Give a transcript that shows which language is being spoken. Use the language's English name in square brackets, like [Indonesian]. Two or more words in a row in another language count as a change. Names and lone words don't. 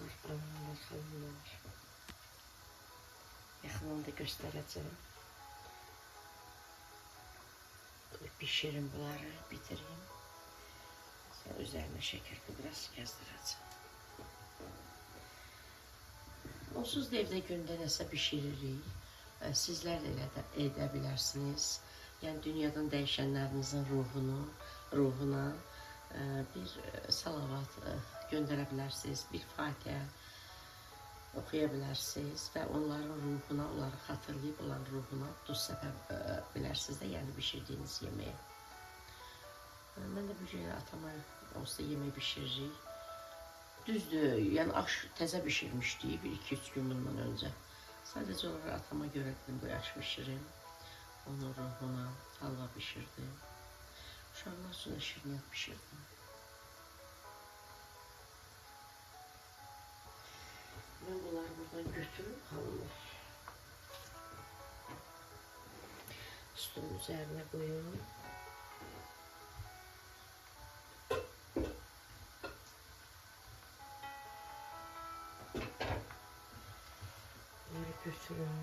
[Azerbaijani] Amanlar xanımlar. Yaxınında göstərəcəm. [Turkish] Pişirim bunları, bitireyim. Sonra üzerine şeker pudrası gezdireceğim. [Azerbaijani] Onsuz da evde gündə nəsə bişiririk. Sizlər də elə də edə bilərsiniz. Yəni dünyadan dəyişənlərinizin ruhuna bir salavat göndərə bilərsiniz, bir Fatihə oxuya bilərsiniz və onların ruhuna, onları xatırlayıb onların ruhuna duz səpə bilərsiniz də, yəni bişirdiyiniz yeməyə. Mən də bu gün atama onsuz da yemək bişiririk. Düzdür, yəni aş təzə bişirmişdik bir 2-3 gün bundan öncə. Sadəcə olaraq atama görə dedim bu aş bişirim. Onun ruhuna halva bişirdim. Uşaqlar üçün də şirniyyat bişirdim. [Turkish] Ben bunları buradan götürüp xanımlar üstünün üzerine koyuyorum. Bunları götürüyorum.